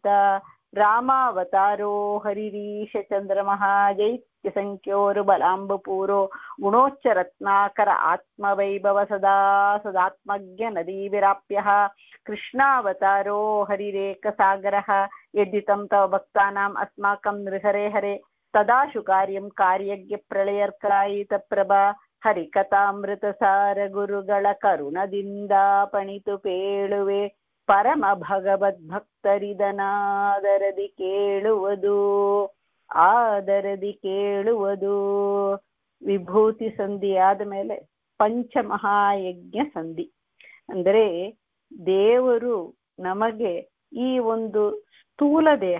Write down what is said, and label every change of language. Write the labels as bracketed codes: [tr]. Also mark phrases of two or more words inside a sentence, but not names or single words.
[sa] ರಾಮಾವತಾರೋ ಹರಿರೀಶ ಚಂದ್ರಮಃ ಜೈತ್ಯ ಸಂಖ್ಯೋರು ಬಲಾಂಬಪೂರೋ ಗುಣೋಚ್ಚ ರತ್ನಾಕರ ಆತ್ಮವೈಭವ ಸದಾ ಸದಾತ್ಮಜ್ಞ ನದೀ ವಿರಾಪ್ಯಃ ಕೃಷ್ಣಾವತಾರೋ ಹರಿರೇಕ ಸಾಗರಃ ಯದ್ಯುತಂ ತವ ಭಕ್ತಾನಾಂ ಅಸ್ಮಾಕಂ ನೃಹರೆ ಹರೆ ತದಾಶು ಕಾರ್ಯಂ ಕಾರ್ಯಜ್ಞ ಪ್ರಳಯರ್ಕಾಯಿತ ಪ್ರಭಾ [kn] ಹರಿಕಥಾಮೃತ ಸಾರ ಗುರುಗಳ ಕರುಣದಿಂದ ಪಣಿತು ಪೇಳುವೆ ಪರಮ ಭಗವದ್ಭಕ್ತರಿದನಾದರದಿ ಕೇಳುವುದು ಆದರದಿ ಕೇಳುವುದು. ವಿಭೂತಿ ಸಂಧಿ ಆದ ಮೇಲೆ ಪಂಚಮಹಾಯಜ್ಞ ಸಂಧಿ ಅಂದರೆ ದೇವರು ನಮಗೆ ಈ ಒಂದು ಸ್ಥೂಲ ದೇಹ,